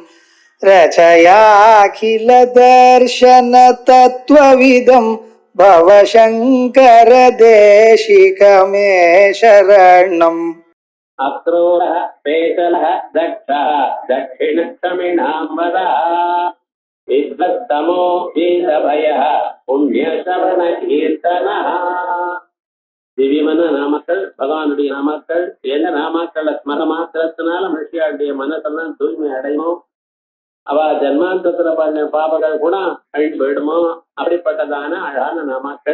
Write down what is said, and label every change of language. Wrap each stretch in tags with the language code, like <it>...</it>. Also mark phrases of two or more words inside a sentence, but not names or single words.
<sa>रचयाखिल दर्शन तत्त्वविदं भवशङ्कर देशिकमे शरणम् अक्रूरः पेशलः दक्षः दक्षिणक्षमिणाम्बरः विद्वत्तमो वीरभयः पुण्यश्रवण कीर्तनः.</sa> <ta>திவ்யமான நாமக்கள், பகவானுடைய நாமக்கள். எந்த நாமக்களை ஸ்மர மாத்திரத்தினால மனுஷியாளுடைய மனசெல்லாம் தூய்மை அடையும், அவ ஜன்மாந்தத்துல பண்ண பாபங்கள் கூட அழிஞ்சு போயிடுமோ அப்படிப்பட்டதான அழகான நாமக்கள்.</ta>